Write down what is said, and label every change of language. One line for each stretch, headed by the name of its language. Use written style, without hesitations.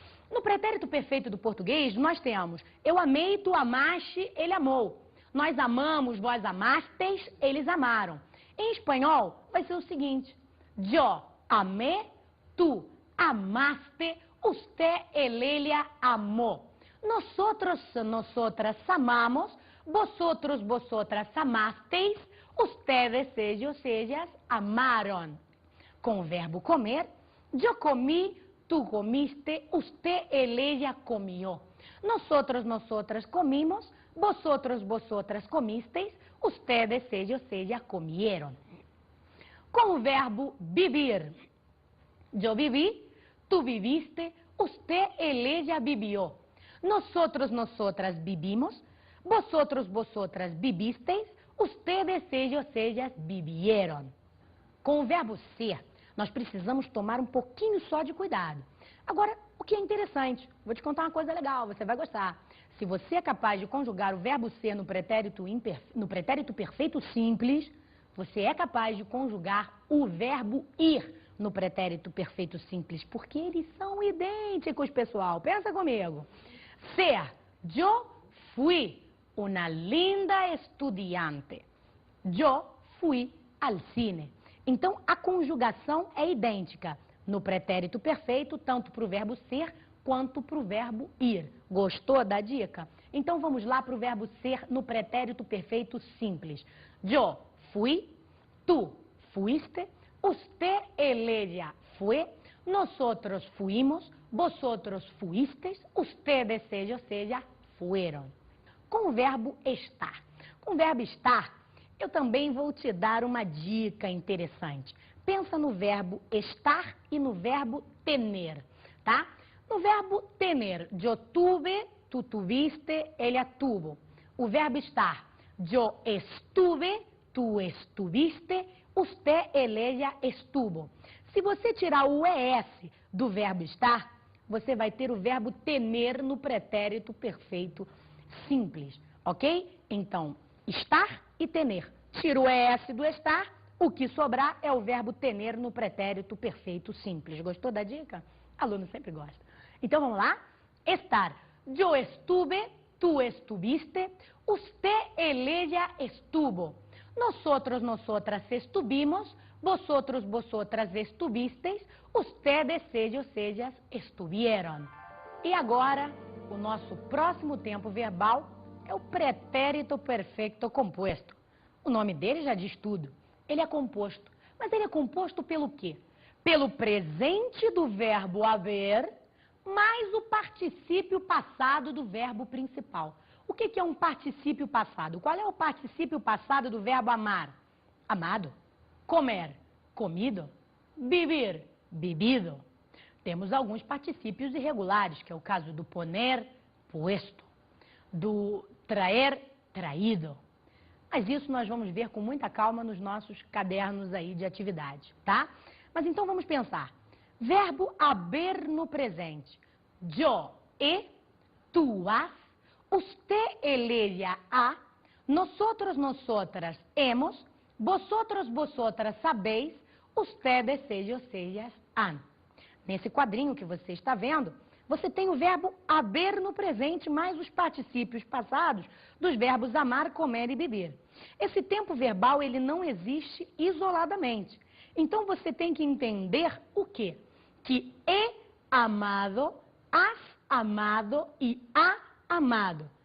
Portuguese: No pretérito perfeito do português, nós temos eu amei, tu amaste, ele amou. Nós amamos, vós amastes, eles amaram. Em espanhol, vai ser o seguinte:
Spanish: yo amé, tu amaste, usted, ella amó. Nosotros, nosotras amamos, vosotros, vosotras amasteis, ustedes, ellas amaron.
Portuguese: Com o verbo comer,
Spanish: yo comí, tú comiste, usted, ella comió. Nosotros, nosotras comimos, vosotros, vosotras comisteis, ustedes, ellos, ellas comieron.
Portuguese: Com o verbo
Spanish: vivir. Yo viví, tú viviste, usted, él, ella vivió. Nosotros, nosotras vivimos, vosotros, vosotras vivisteis, ustedes, ellos, ellas vivieron.
Portuguese: Com o verbo ser, nós precisamos tomar um pouquinho só de cuidado. Agora, o que é interessante, vou te contar uma coisa legal, você vai gostar. Se você é capaz de conjugar o verbo ser no pretérito perfeito simples, você é capaz de conjugar o verbo ir no pretérito perfeito simples, porque eles são idênticos, pessoal. Pensa comigo.
Spanish: Ser, yo fui una linda estudiante. Yo fui al cine.
Portuguese: Então, a conjugação é idêntica no pretérito perfeito, tanto para o verbo ser quanto para o verbo ir. Gostou da dica? Então, vamos lá para o verbo ser no pretérito perfeito simples.
Spanish: Yo fui, tú fuiste, usted, él, ella fue, nosotros fuimos, vosotros fuisteis, ustedes, ellos, ellas fueron.
Portuguese: Com o verbo estar. Com o verbo estar, eu também vou te dar uma dica interessante. Pensa no verbo estar e no verbo tener, tá? No verbo
Spanish: tener, yo tuve, tú tuviste, ella tuvo.
Portuguese: O verbo
Spanish: estar, yo estuve, tú estuviste, usted, él, ella estuvo.
Portuguese: Se você tirar o ES do verbo estar, você vai ter o verbo tener no pretérito perfeito simples, ok? Então, estar e tener. Tira o ES do estar, o que sobrar é o verbo tener no pretérito perfeito simples. Gostou da dica? Aluno sempre gosta. Então, vamos lá? Estar.
Spanish: Yo estuve, tú estuviste, usted, él, ella estuvo. Nosotros, nosotras estuvimos, vosotros, vosotras estuvisteis, ustedes, ellos, ellas estuvieron.
Portuguese: E agora, o nosso próximo tempo verbal é o pretérito perfeito composto. O nome dele já diz tudo. Ele é composto. Mas ele é composto pelo quê? Pelo presente do verbo haver, mais o particípio passado do verbo principal. O que é um particípio passado? Qual é o particípio passado do verbo amar? Amado. Comer, comido. Vivir, vivido. Temos alguns particípios irregulares, que é o caso do poner, puesto. Do traer, traído. Mas isso nós vamos ver com muita calma nos nossos cadernos aí de atividade, tá? Mas então vamos pensar. Verbo haber no presente.
Spanish: Yo, he, tú has, usted, él, ella, ha, nosotros, nosotras, hemos, vosotros, vosotras sabéis, ustedes, ellos, ellas, han.
Portuguese: Nesse quadrinho que você está vendo, você tem o verbo haver no presente mais os particípios passados dos verbos amar, comer e beber. Esse tempo verbal, ele não existe isoladamente. Então, você tem que entender o quê? Que
Spanish: he amado, has amado
Portuguese: e
Spanish: ha amado.